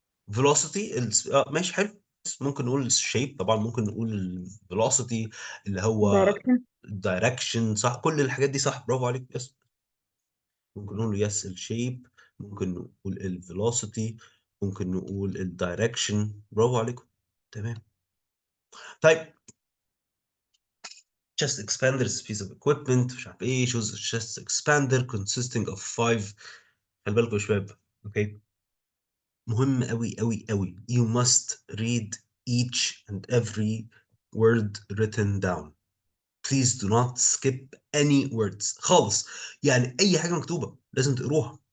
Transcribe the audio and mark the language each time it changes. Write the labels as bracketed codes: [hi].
[ar] velocity ماشي حلو. ممكن نقول الشيب طبعا ممكن نقول الفيلوسيتي اللي هو [en] direction. [ar] الدايركشن صح. كل الحاجات دي صح برافو عليك. يس ممكن نقول يس الشيب ممكن نقول الفيلوسيتي ممكن نقول الدايركشن برافو عليكم. تمام. طيب [en] chest expander is a piece of equipment [ar] مش عارف ايه [en] shows a chest expander consisting of 5. [ar] خلي بالكم يا شباب. اوكي مهم قوي قوي قوي. [en] You must read each and every word written down. Please do not skip any words [ar] خالص. يعني أي حاجة مكتوبة لازم تقروها.